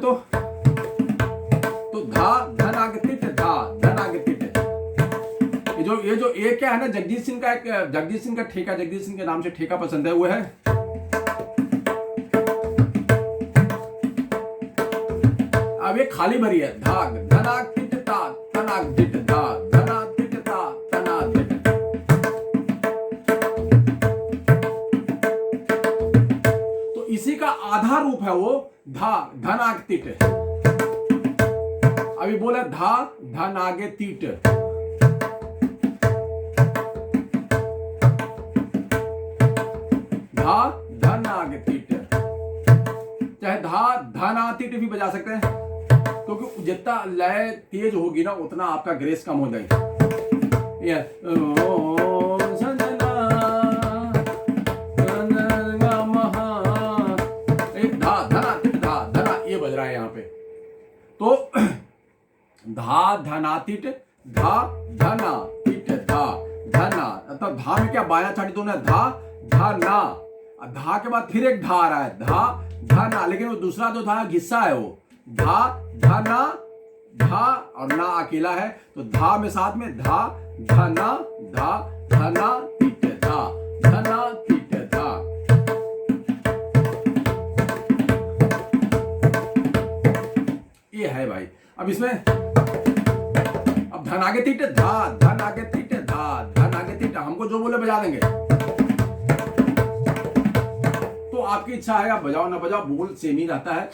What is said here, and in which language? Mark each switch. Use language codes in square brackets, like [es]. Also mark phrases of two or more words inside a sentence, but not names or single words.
[hi] तो धा धन आगे तिट, धा धन आगे तिट। ये जो ये क्या है ना, जगजीत सिंह का ठेका, जगजीत सिंह के नाम से ठेका पसंद है, वो है अब ये खाली भरी है, धाग धनाग तिट ता तनाग दिट धा धना तिट ता तना दिट। तो इसी का आधा रूप है वो धा धनाग तिट। अभी बोला धा धन आगे तीट, धा धन आगे तीट, चाहे धा धना तीट भी बजा सकते हैं, क्योंकि जितना लय तेज होगी ना उतना आपका ग्रेस कम हो जाएगा। धा धना तिट धा धना, ये बज रहा है यहाँ पे। तो धा धना तिट, धा धना तिट, धा धना, मतलब धा में क्या बाया छाटी दोनों है, धा धना, धा के बाद फिर एक धा आ रहा है, धा धना, लेकिन वो दूसरा जो धा हिस्सा है वो धा धना, धा और ना अकेला है, तो धा में साथ में धा धना, धा धना तिट, धा धना तिट, धा। ये है भाई। अब इसमें अब धन आगे तीट, धा धन आगे तीट, धा धन आगे तीट, हमको जो बोले बजा देंगे। तो आपकी इच्छा है आप बजाओ ना बजाओ, बोल सेम ही रहता है।